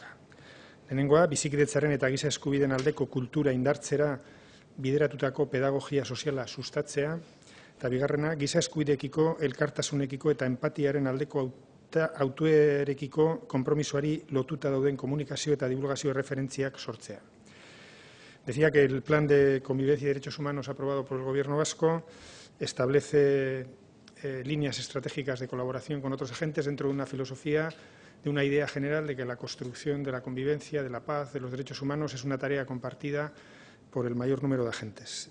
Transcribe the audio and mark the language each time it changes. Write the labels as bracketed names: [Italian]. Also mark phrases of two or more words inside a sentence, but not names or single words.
[Basque] Lehenengoa, bizikidetzaren eta giza eskubideen aldeko kultura indartzera bideratutako pedagogia soziala sustatzea, eta bigarrena, giza eskubideekiko, elkartasunekiko eta empatiaren aldeko autuerekiko konpromisoari lotuta dauden komunikazio eta divulgazio referentziak sortzea. [Spanish] Decía que el Plan de Convivencia y Derechos Humanos aprobado por el Gobierno vasco establece líneas estratégicas de colaboración con otros agentes dentro de una filosofía, de una idea general de que la construcción de la convivencia, de la paz, de los derechos humanos es una tarea compartida por el mayor número de agentes.